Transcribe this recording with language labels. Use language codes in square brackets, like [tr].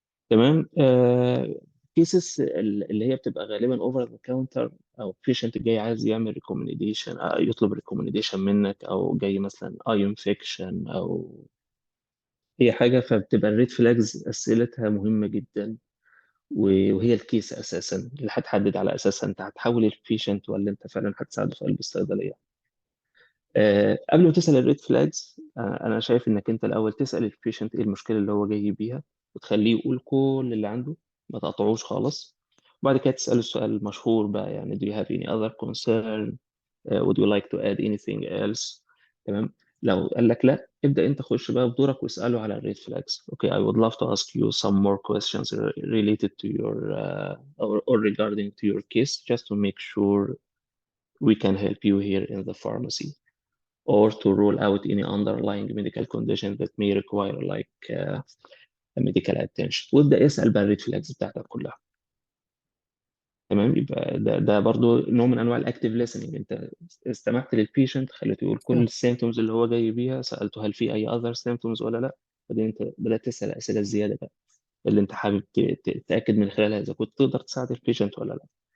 [ar] تمام. كيسز اللي هي بتبقى غالبا اوفر ذا كاونتر، او بيشنت جاي عايز يعمل ريكومنديشن، يطلب ريكومنديشن منك، او جاي مثلا اي انفكشن او اي حاجه، فبتبقى الريد فلاجز اسئلتها مهمه جدا، وهي الكيس اساسا اللي هتحدد على اساسها انت هتحول البيشنت ولا انت فعلا هتساعده في قلب الصيدليه. قبل ما تسال الريد فلاجز، انا شايف انك انت الاول تسال البيشنت ايه المشكله اللي هو جاي بيها، وتخليه يقول كل اللي عنده، ما تقطعوش خالص. وبعد كده تساله السؤال المشهور بقى، يعني [en] do you have any other concern? would you like to add anything else؟ تمام. [ar] لو قال لك لا، ابدا انت خش بقى بدورك واساله على الريد فلاجز. [en] Okay, I would love to ask you some more questions related to your or regarding to your case, just to make sure we can help you here in the pharmacy, or to rule out any underlying medical condition that may require like medical attention. [ar] وابدا اسال بقى الريد فلاجز بتاعتك كلها. تمام. يبقى ده برضو نوع من انواع الاكتيف listening. انت استمعت للبيشنت، خليته يقول كل السيمتومز اللي هو جاي بيها، سالته هل في اي اذر سيمتومز ولا لا. بعدين انت بدات تسال اسئله زياده بقى، اللي انت حابب تتاكد من خلالها اذا كنت تقدر تساعد البيشنت ولا لا.